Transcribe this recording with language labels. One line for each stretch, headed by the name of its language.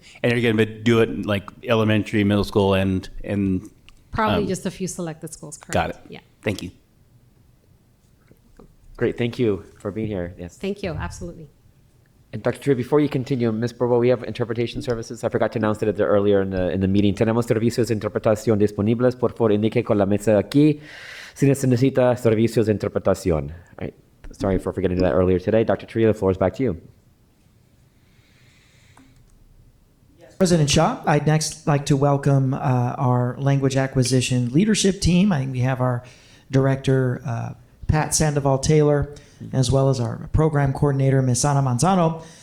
English: And you're going to do it in like elementary, middle school, and Probably just a few selected schools, correct? Got it. Yeah. Thank you. Great, thank you for being here. Yes. Thank you, absolutely. And Dr. Tree, before you continue, Ms. Borbo, we have interpretation services. I forgot to announce it earlier in the meeting.
Spanish: Tenemos servicios de interpretación disponibles. Por favor, indique con la mesa aquí si necesita servicios de interpretación.
English: All right. Sorry for forgetting that earlier today. Dr. Tree, the floor is back to you. President Shaw, I'd next like to welcome our language acquisition leadership team. I think we have our director, Pat Sandoval-Taylor, as well as our program coordinator, Ms. Ana Manzano.